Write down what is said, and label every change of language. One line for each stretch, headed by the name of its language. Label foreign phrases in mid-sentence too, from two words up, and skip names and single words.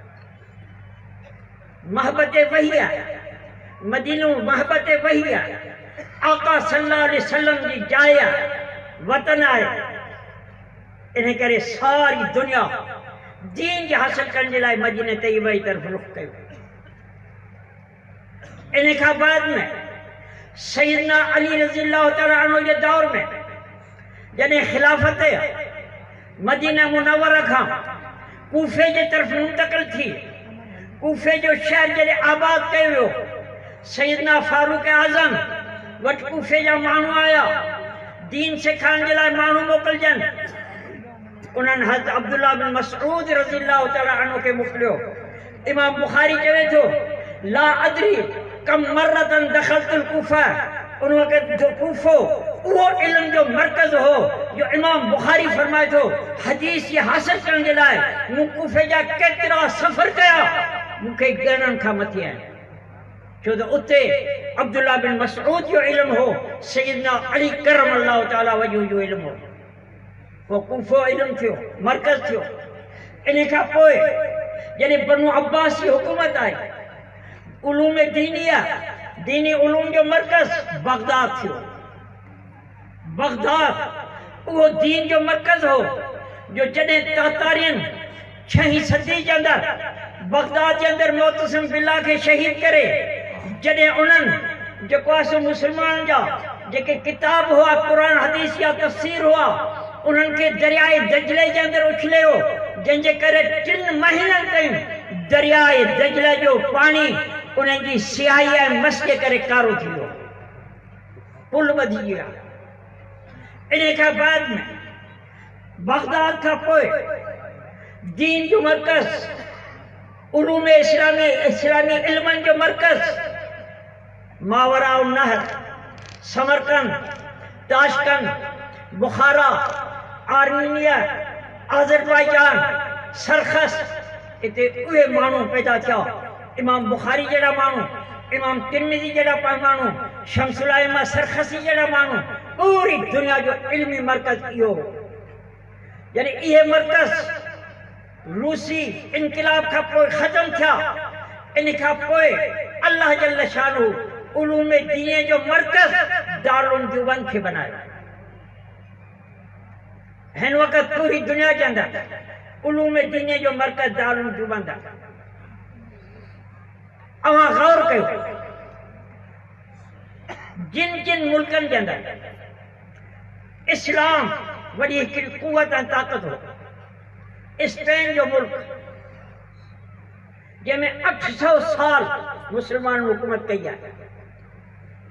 Sindhi: महबत वही आहे, मदीनो महबत वही आहे, आका
Arabic: صلى الله عليه وسلم
Sindhi: जी जाइ आहे, वतन आहे। इन करे सारी दुनिया दीन के हासिल करण जे लाइ मदीने तैयबे जी तरफ़ रुख कयो। इन खां बाद में सैयदना अली
Arabic: رضي الله تعالى عنه
Sindhi: जे दौर में जॾहिं खिलाफत मदीना मुनव्वरा खां कूफे जे तरफ़ मुंतकिल थी, कूफे जो शहर जॾहिं आबाद कयो वियो, सैयदना फारूक आज़म वटि कूफे जा माण्हू आया दीन सेखारण जे लाइ माण्हू मोकिलजनि। उन्हनि हज़रत अब्दुल्लाह बिन मसऊद
Arabic: رضي الله تعالى عنه
Sindhi: खे मोकिलियो। इमाम बुखारी चवे थो
Arabic: لا أدري كم مرة دخلت الكوفة,
Sindhi: उन वक़्त जो कूफो उहो इल्म जो मरकज़ हो जो इमाम बुखारी फरमाए थो हदीस ये हासिल करण जे लाइ मूं कूफे जा केतिरा सफ़र कया मूंखे ॻणण खां मथे आहिनि। छो त उते अब्दुल्लाह बिन मसऊद जो इल्म हो, सैयदना अली
Arabic: كرم الله تعالى وجهه
Sindhi: जो इल्म हो। वो कूफो इल्म थियो, मरकज़ थियो। इन खां पोइ जॾहिं बनु अब्बास जी हुकूमत आई, उलूम दीनिया दीनी उलूम जो मरकज़ बगदाद थियो। बगदाद वो दीन जो मरकज़ हो जो जॾहिं तातारियन 6वीं सदी के अंदर बगदाद के अंदर मोतसिम बिल्ला के शहीद करे, जॾहिं उन्हनि जेको आहे मुसलमान जा जेके किताब हुआ कुरान हदीस या तफसीर हुआ उन्हनि खे दरियाए दजले के अंदर उछलियो, जंहिंजे करे 3 महीननि ताईं दरियाए दजले जो पानी उन्हनि जी सियाही ऐं मस जे करे कारो थी वियो, पुल वधी विया। इन खां बाद में बगदाद खां पोइ दीन जो मरकज़ उलूम इस्लामी इल्मनि जो मरकज़ मावरा नहर, समरकंद, ताशकंद, बुखारा, आर्मीनिया, आज़रबाईजान, सरखस, इते उहे माण्हू पैदा थिया। इमाम बुखारी जहिड़ा माण्हू, इमाम तिरमिज़ी जहिड़ा माण्हू, शमसुल अइम्मा सरखसी जहिड़ा माण्हू, पूरी दुनिया जो इल्मी मरकज़ इहो हो। यानी इहे मरकज़ रूसी इनकलाब खां पोइ ख़त्म थिया। इन खां पोइ
Arabic: الله جل شأنه
Sindhi: उलूम दीन जो मरकज़ दारुल देवबंद खे बनायो। हिन वक़्त पूरी दुनिया के अंदर उलूम दीन जो मरकज़ दारुल देवबंद आहे। अवां गौर कयो, जिन जिन मुल्कनि के अंदर इस्लाम वड़ी हिकिड़ी कुवत ऐं ताक़त हो, स्पेन जो मुल्क जंहिंमें 800 साल मुसलमान हुकूमत कई आहे।